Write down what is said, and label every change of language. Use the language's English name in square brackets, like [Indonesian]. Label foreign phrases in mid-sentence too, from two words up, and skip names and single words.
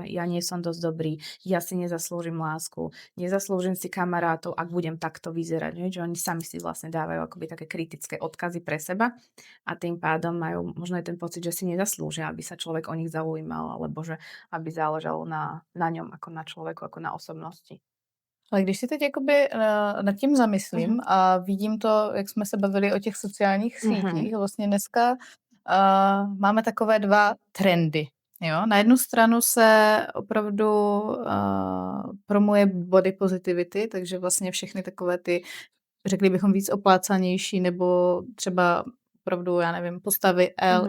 [Slovak] Ja nie som dosť dobrý, ja si nezaslúžim lásku, nezaslúžim si kamarátov, ak budem takto vyzerať. Nie? Že oni sami si vlastne dávajú akoby také kritické odkazy pre seba a tým pádom majú možno aj ten pocit, že si nezaslúžia, aby sa človek o nich zaujímal, alebo že aby záležalo na ňom ako na človeku, ako na osobnosti. [Czech] Ale když si teď jakoby nad tím zamyslím Mhm. a vidím to, jak jsme se bavili o těch sociálních Mhm. sítích, vlastně dneska máme takové dva trendy. Jo? Na jednu stranu se opravdu promuje [English] body positivity, [Czech] takže vlastně všechny takové ty, řekli bychom, víc oplácanější nebo třeba opravdu, já nevím, postavy L,